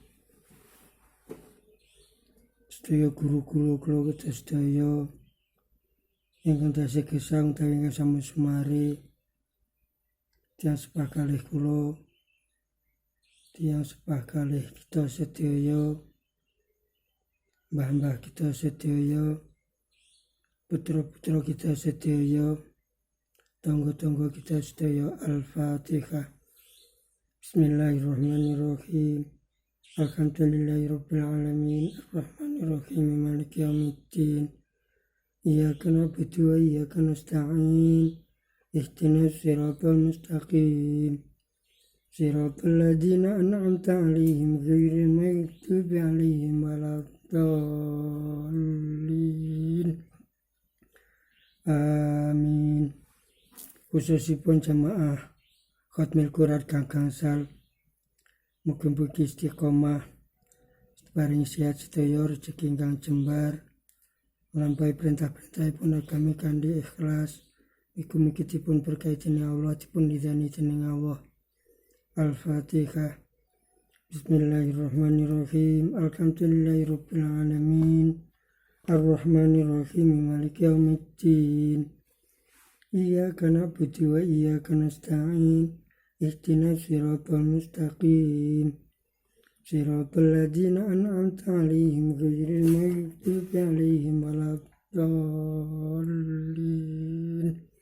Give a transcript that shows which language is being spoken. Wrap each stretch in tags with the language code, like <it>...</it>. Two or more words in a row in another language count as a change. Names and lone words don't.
<jv>Sedaya guru-guru kula sedaya ingkang tasih gesang utawi ingkang sampun sumari, tiyang sepah kalih kula, tiyang sepah kalih kita sedaya, mbah-mbah kita sedaya, putra-putra kita sedaya, tangga-tangga kita sedaya. Al-Fatihah.</jv> <ar>بسم الله الرحمن الرحيم. الحمد لله رب العالمين. الرحمن الرحيم. مالك يوم الدين. إياك نعبد وإياك نستعين. اهدنا الصراط المستقيم. صراط الذين أنعمت عليهم غير المغضوب عليهم ولا الضالين. Amin.</ar> <jv>Khususipun jamaah Khatmil Quran kang gangsal, mugi-mugi istiqomah, paring sehat sedaya, rezeki ingkang jembar, nglampahi perintah-perintahipun agami kanthi ikhlas, mugi-mugi dipun berkahi dening Allah, dipun ridhani dening Allah. Al-Fatihah.</jv> <ar>بسم الله الرحمن الرحيم. الحمد لله رب العالمين. الرحمن الرحيم. مالك يوم الدين. إياك نعبد وإياك نستعين. اهدنا الصراط المستقيم. صراط الذين أنعمت عليهم غير المغضوب عليهم ولا الضالين.</ar>